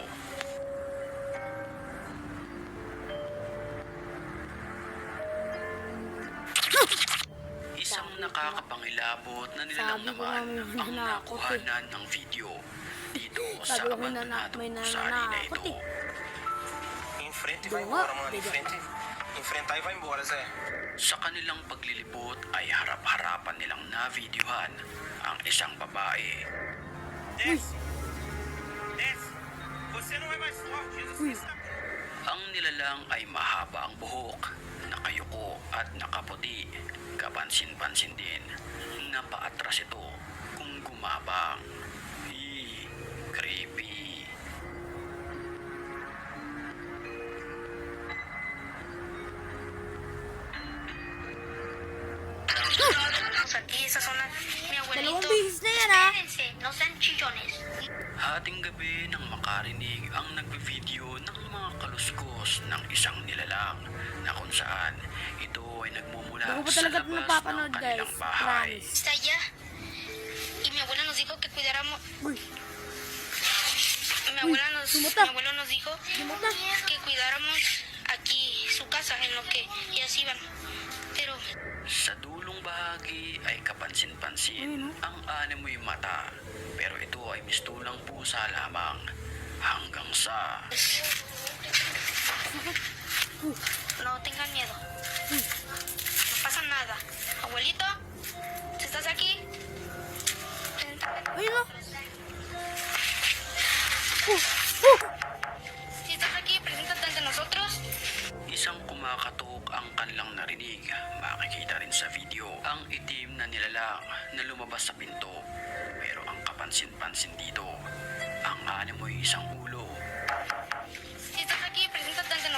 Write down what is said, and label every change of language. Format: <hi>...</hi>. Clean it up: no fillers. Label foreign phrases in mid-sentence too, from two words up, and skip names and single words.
<tl>Isang nakakapangilabot na nilalang Sabi ko naman nga, may ang nanakot eh. nakuhanan ng video dito sa Sabi ko, may abandonadong gusali na nanakot ito. eh.</tl> <pt>Enfrente e vai</pt> <tl>Bunga,</tl> <pt>embora, mano.</pt> <tl>diga.</tl> <pt>Enfrentar e vai embora, Zé.</pt> <tl>Sa kanilang paglilibot ay harap-harapan nilang na-videohan ang isang babae.</tl> <pt>Desce! Desce! Você não é mais forte, Jesus está...</pt> <tl>Ang nilalang ay mahaba ang buhok, nakayuko at nakaputi. Kapansin-pansin din na paatras ito kung gumabang. Creepy.</tl> <es>Aquí, esas son las... Mi</es> <tl>Dalawang</tl> <es>abuelito...</es> <tl>beses na yan ha.</tl> <es>Espérense, no sean chillones.</es> <tl>Hating gabi nang makarinig ang nagbe-video ng mga kaluskos ng isang nilalang na kung saan ito ay nagmumula Bago pa sa talaga labas ng napapanood kanilang guys. bahay. Promise.</tl> <es>Está allá. Y mi abuela nos dijo que cuidáramos...</es> <tl>Uy,</tl> <es>Mi abuelo</es> <tl>sumuta.</tl> <es>nos dijo</es> <tl>Sumuta.</tl> <es>que cuidáramos aquí su casa en lo que ellas iban. Pero</es> <tl>Sa dulong bahagi ay kapansin-pansin ang animoy mata, pero ito ay mistulang pusa lamang hanggang sa</tl> <es>no tengan miedo. No pasa nada. Abuelito, si estás aquí, preséntate.</es> <tl>ayun o.</tl> <es>Si estás aquí, preséntate ante nosotros.</es> <tl>isang kumakatok ang kanilang narinig. Makikita rin sa video ang itim na nilalang na lumabas sa pinto. Pero ang kapansin-pansin dito, ang animoy isang ulo.</tl> <es>Si estás aquí, preséntate</es>